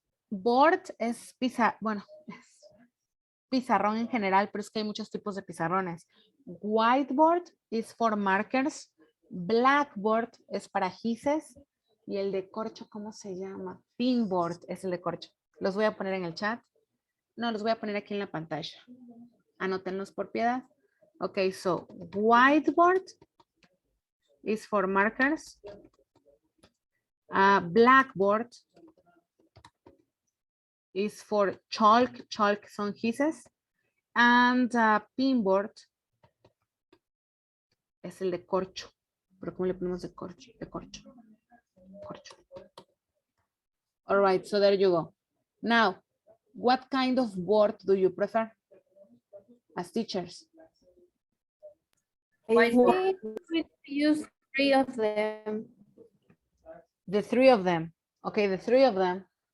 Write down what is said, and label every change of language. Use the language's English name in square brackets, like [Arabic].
[Spanish] Board es bueno, es pizarrón en general, pero es que hay muchos tipos de pizarrones. [English] Whiteboard is for markers. [Spanish] Blackboard es para gises. Y el de corcho, ¿cómo se llama? Pinboard es el de corcho. Los voy a poner en el chat. No, los voy a poner aquí en la pantalla. Anótenlos por piedad. [English] Okay, so whiteboard is for markers. Blackboard is for chalk. [Spanish] Chalk son gises. [English] And pinboard [Spanish] es el de corcho. Pero ¿cómo le ponemos de corcho? De corcho. Corcho. [English] All right, so there you go. Now, what kind of board do you prefer as teachers? I Whiteboard. think we use 3 of them. The 3 of them. Okay, the 3 of them.